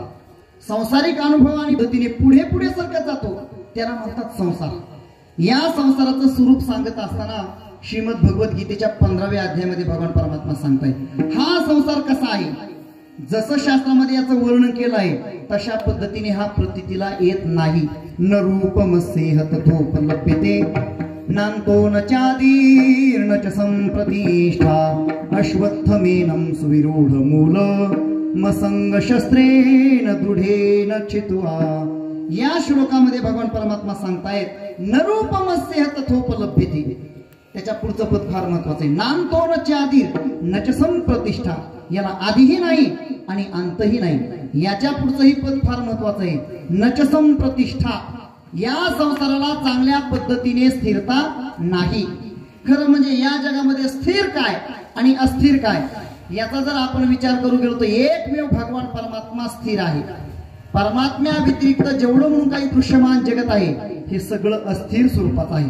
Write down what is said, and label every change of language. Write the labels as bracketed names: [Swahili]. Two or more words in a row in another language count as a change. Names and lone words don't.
[Marathi] संसारिक अनुभव आणि पद्धतीने पुढे पुढे सरकत जातो त्याला म्हणतात संसार। या संसाराचं स्वरूप सांगत असताना श्रीमद भगवत गीतेच्या 15व्या अध्यायामध्ये भगवान परमात्मा सांगतायत हा संसार कसा आहे। जसं शास्त्रामध्ये याचं वर्णन केलं आहे तशा पद्धतीने हा प्रतीतीला येत नाही। [Sanskrit] न रूपमस्येह तथोपलभ्यते नान्तो न चादीर्न च संप्रतिष्ठा अश्वत्थमेनं सुविरूढ मूल मसंग शस्त्रेण दृढेन चित्वा। [Marathi] या श्लोकामध्ये भगवान परमात्मा सांगतायत [Sanskrit] न रूपमस्येह तथोपलभ्यते। [Marathi] त्याच्या पुढचं पद फार महत्वाचं आहे। [Sanskrit] नान्तो न चादीर न च संप्रतिष्ठा, [Marathi] याला आदिही नाही आणि अंतही नाही। याच्या पुढचंही पद फार महत्वाचं आहे। [Sanskrit] न च संप्रतिष्ठा, [Marathi] या संसाराला चांगल्या पद्धतीने स्थिरता नाही। खरं म्हणजे या जगामध्ये स्थिर काय आणि अस्थिर काय याचा जर आपण विचार करू गेलो तर एकमेव भगवान परमात्मा स्थिर आहे। परमात्म्या व्यतिरिक्त जेवढं म्हणून काही दृश्यमान जगत आहे हे सगळं अस्थिर स्वरूपात आहे।